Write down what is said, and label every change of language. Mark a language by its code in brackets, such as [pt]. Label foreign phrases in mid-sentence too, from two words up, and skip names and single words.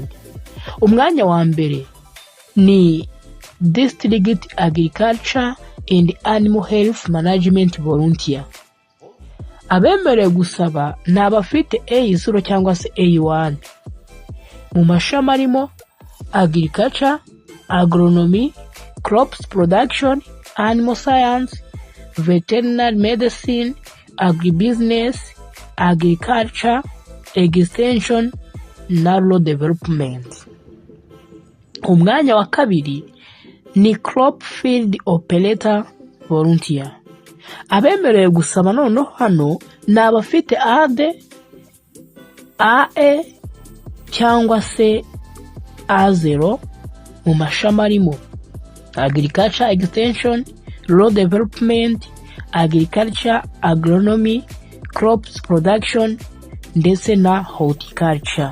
[rw] Umwanya wa mbere ni [en] District Agriculture and Animal Health Management Volunteer. [rw] Abemerewe gusaba ni abafite A0 cyangwa se A1 mu mashami arimo [en] Agriculture, Agronomy, Crops Production, Animal Science, Veterinary Medicine, Agribusiness, Agriculture, Extension [rw] na [en] Rural Development. [rw] Umwanya wa kabiri ni [en] Crop Field Operator Volunteer. [rw] Abemerewe gusaba noneho hano ni abafite AD, AE cyangwa se A0 mu mashami arimo [en] Agriculture Extension, Rural Development, Agriculture, Agronomy, Crops Production [rw] ndetse na Horticulture.